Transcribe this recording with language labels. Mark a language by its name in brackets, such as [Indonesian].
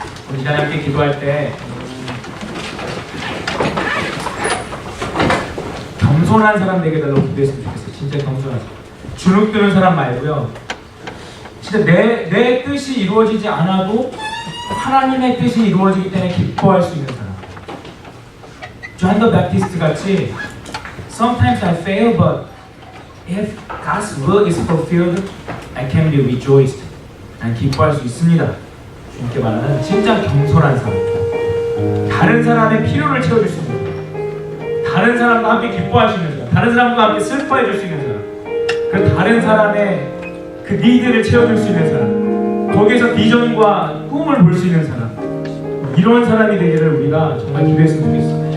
[Korean] 우리 이 시간에 함께 기도할 때 겸손한 사람 되게 달라고 기도했으면 좋겠어요. 진짜 겸손한 사람. 주눅 드는 사람 말고요. 진짜 내 뜻이 이루어지지 않아도 하나님의 뜻이 이루어지기 때문에 기뻐할 수 있는 사람. [English] 존 더 베프티스트 같이 Sometimes I fail, but if God's will is fulfilled, I can be rejoiced. [Korean] 난 기뻐할 수 있습니다. 주님께 말하는 진짜 겸손한 사람. 다른 사람의 필요를 채워줄 수 있는 사람. 다른 사람과 함께 기뻐할 수 있는 사람. 다른 사람과 함께 슬퍼해줄 수 있는 사람. 그 다른 사람의 그 니드를 채워줄 수 있는 사람. 거기에서 비전과 꿈을 볼 수 있는 사람. 이런 사람이 되기를 우리가 정말 기도했으면 좋겠습니다.